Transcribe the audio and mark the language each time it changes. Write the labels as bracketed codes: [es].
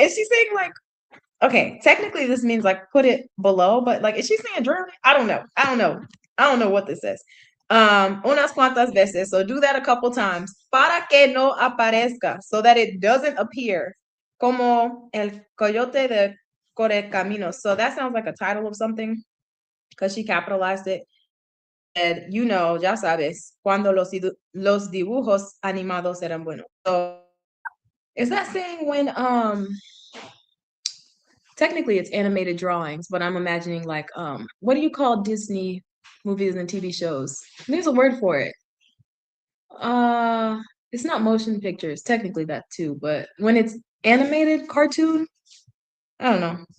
[en] Is she saying like, okay, technically this means like put it below, but like, is she saying drown it? I don't know what this says. [es] Unas cuantas veces. [en] So do that a couple times. [es] Para que no aparezca, [en] so that it doesn't appear. [es] Como el coyote de Correcaminos. [en] So that sounds like a title of something because she capitalized it. And you know, [es] ya sabes, cuando los dibujos animados eran buenos. [en] So is that saying when technically it's animated drawings, but I'm imagining like what do you call Disney movies and TV shows? There's a word for it. It's not motion pictures, technically that too, but when it's animated cartoon, I don't know.